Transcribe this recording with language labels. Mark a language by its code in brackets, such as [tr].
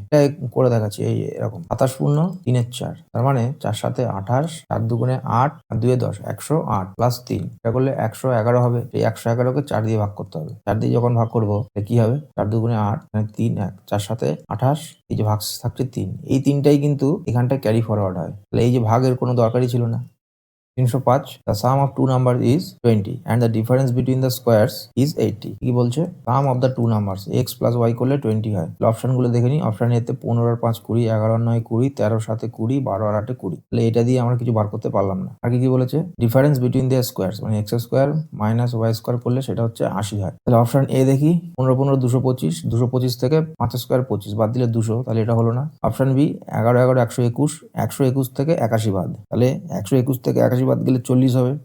[bn] এটা করে দেখাচ্ছি, এই এরকম 27 পূর্ণ 3/4, তার মানে 4 7 28, 4 2 8, আর 2 10, 108 প্লাস 3, এটা করলে 111 হবে। এই 111কে 4 দিয়ে ভাগ করতে হবে। 4 দিয়ে যখন ভাগ করবো কি হবে? 4 2 8, 3 1, 4 7 28, এই যে ভাগ থাকছে 3, এই 3টাই কিন্তু এখানটায় ক্যারি ফরওয়ার্ড হয়। তাহলে এই যে ভাগের কোনো দরকারই ছিল না। [en] 305 the sum of two numbers is 20 and the difference between the squares is 80 [bn] কি বলছে [en] sum of the two numbers x plus y [bn] করলে 20 হয়। অপশন গুলো দেখে নিই। অপশন এতে 15 আর 5 20, 11 আর 9 20, 13 আর 7 20, 12 আর 8 20। তাহলে এটা দিয়ে আমরা কিছু বার করতে পারলাম না। আর কি বলেছে ডিফারেন্স বিটুইন দ্য স্কোয়ার্স মানে x square minus y square করলে সেটা হচ্ছে 80 হয়। তাহলে অপশন এ দেখি 15 15 225, 225 থেকে 5 স্কোয়ার 25 বাদ দিলে 200, তাহলে এটা হলো না। অপশন বি 11 11 121, 121 থেকে 81 বাদ, তাহলে 121 থেকে 81 বাদ গেলে 40 হবে।